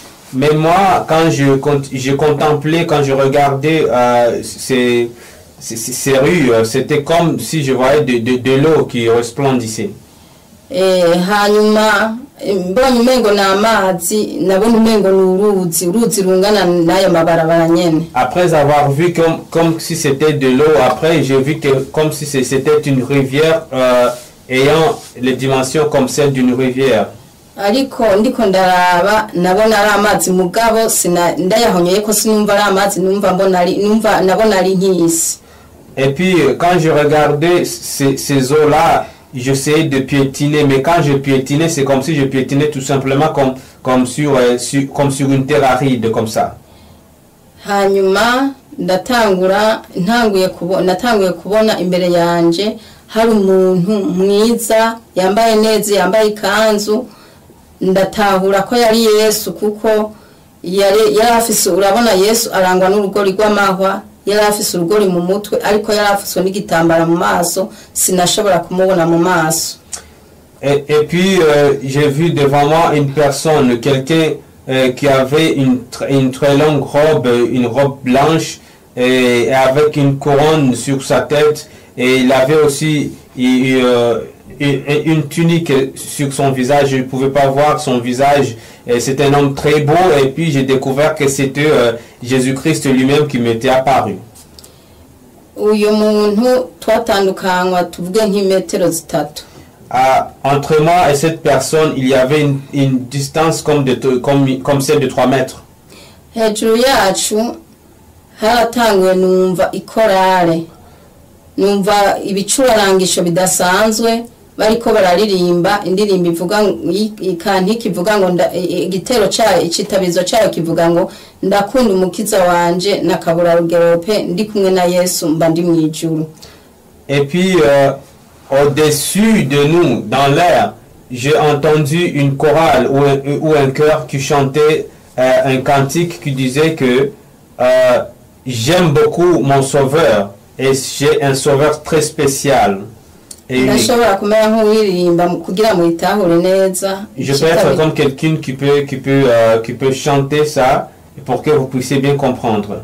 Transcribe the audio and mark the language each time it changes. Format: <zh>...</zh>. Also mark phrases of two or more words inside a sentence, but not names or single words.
<fr>Mais moi, quand je contemplais, quand je regardais ces rues, c'était comme si je voyais de l'eau qui resplendissait.</fr> <rn>Hanyuma mbonye umengo n'amazi nabona umengo n'uruzi rungana n'ayo mabarabara nyene.</rn> <fr>Après avoir vu comme si c'était de l'eau, après j'ai vu que comme si c'était une rivière ayant les dimensions comme celles d'une rivière.</fr> <rn>Ariko ndiko ndaraba nabona ari amazi mugabo ndayahonyeye ko sinumva ari amazi nabona ari nk'isi.</rn> <fr>Et puis quand je regardais ces eaux là, j'essayais de piétiner, mais quand je piétinais, c'est comme si je piétinais tout simplement comme sur une terre aride comme ça.</fr> <rn>Hanyuma natanguye kubona imbere yanje hari umuntu mwiza yambaye neza yambaye ikanzu. Ndatahura ko yari Yesu kuko yari afise urabona Yesu arangwa n'urugori rw'amahwa yari afise urugori mu mutwe ariko yari afise n'igitambara mu maso sinashobora kumubona mu maso.</rn> <fr>Et puis j'ai vu devant moi une personne, quelqu'un qui avait une très longue robe, une robe blanche et avec une couronne sur sa tête, et il avait aussi une tunique sur son visage. Je ne pouvais pas voir son visage. C'est un homme très beau. Et puis j'ai découvert que c'était Jésus-Christ lui-même qui m'était apparu. Entre moi et cette personne, il y avait une distance comme celle de 3 mètres.</fr> <rn>Numva ibicurarangisho bidasanzwe bariko bararirimba indirimbo ivuga ikanti kivuga ngo igitero cyayo icitabizo cyayo kivuga ngo ndakunda umukiza wanje nakabura rugerope ndi kumwe na Yesu mba ndi mwijuru.</rn> <fr>Et puis au-dessus de nous dans l'air, j'ai entendu une chorale ou un chœur qui chantait un cantique qui disait que j'aime beaucoup mon sauveur. Et j'ai un sauveur très spécial. Et je peux être comme quelqu'un qui peut chanter ça pour que vous puissiez bien comprendre.</fr>